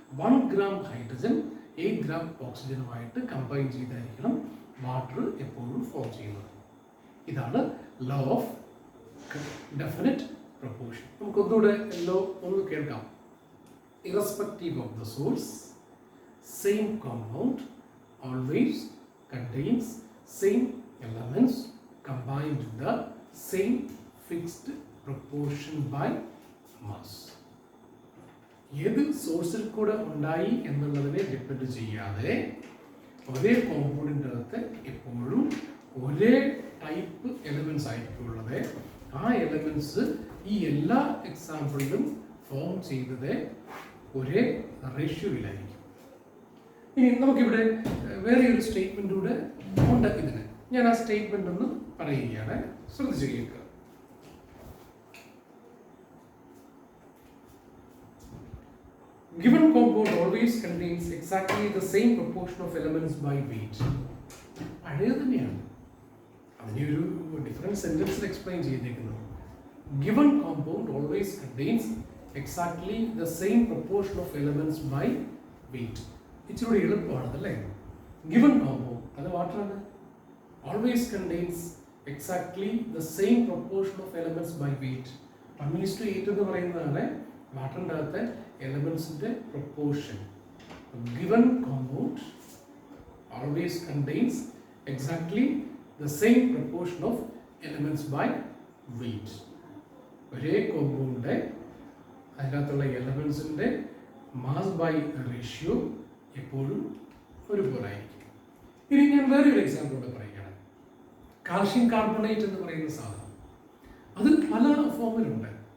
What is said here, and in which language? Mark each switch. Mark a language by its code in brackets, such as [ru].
[ml] 1 gram hydrogen 8 gram ഓക്സിജനുമായിട്ട് combine ചെയ്തായിരിക്കണം water എപ്പോഴും form ചെയ്യുന്നത്. ഇതാണ് law of definite proportion. നമുക്കൊന്നുകൂടെ law ഒന്ന് കേൾക്കാം. [en] Irrespective of the source, same compound always contains same elements combined in the same fixed proportion by mass. [ml] ഏത് സോഴ്സിൽ കൂടെ ഉണ്ടായി എന്നുള്ളതിനെ ഡിപ്പെൻഡ് ചെയ്യാതെ ഒരേ കോമ്പൗണ്ടിൻ്റെ അകത്ത് എപ്പോഴും ഒരേ ടൈപ്പ് എലമെൻറ്റ്സ് ആയിരിക്കും ഉള്ളത്. ആ എലമെൻറ്റ്സ് ഈ എല്ലാ എക്സാമ്പിളിലും ഫോം ചെയ്തത് ഒരേ റേഷ്യോയിലായിരിക്കും. ഇനി നമുക്കിവിടെ വേറെ ഒരു സ്റ്റേറ്റ്മെൻ്റ് കൂടെ ഉണ്ട് ഇതിന്. ഞാൻ ആ സ്റ്റേറ്റ്മെൻ്റ് ഒന്ന് പറയുകയാണ്, ശ്രദ്ധിച്ച് കേൾക്കുക. [en] Given compound always contains exactly the same proportion of elements by weight. [ml] പഴയത് തന്നെയാണ്, അതിനെ ഒരു ഡിഫറെൻറ്റ് സെൻറ്റൻസിൽ എക്സ്പ്ലെയിൻ ചെയ്തേക്കുന്നത്. [en] Given compound always contains exactly the same proportion of elements by weight. [ml] ഇച്ചിരി എളുപ്പമാണതല്ലേ? [en] Given compound [ml] അത് വാട്ടറാണ്. [en] Always contains exactly the same proportion of elements by weight. [ml] 1:8 എന്ന് പറയുന്നതാണ് വാട്ടറിൻ്റെ അകത്തെ എലമെൻസിൻ്റെ proportion. [en] Given compound always contains exactly the same proportion of elements by weight. [ml] ഒരേ compound അതിനകത്തുള്ള എലമെൻസിൻ്റെ mass by ratio എപ്പോഴും ഒരുപോലെ ആയിരിക്കും. ഇനി ഞാൻ വേറൊരു എക്സാമ്പിൾ കൂടെ പറയുകയാണ്. കാൽഷ്യം കാർബണേറ്റ് എന്ന് പറയുന്ന സാധനം അത് പല ഫോമിലുണ്ട്.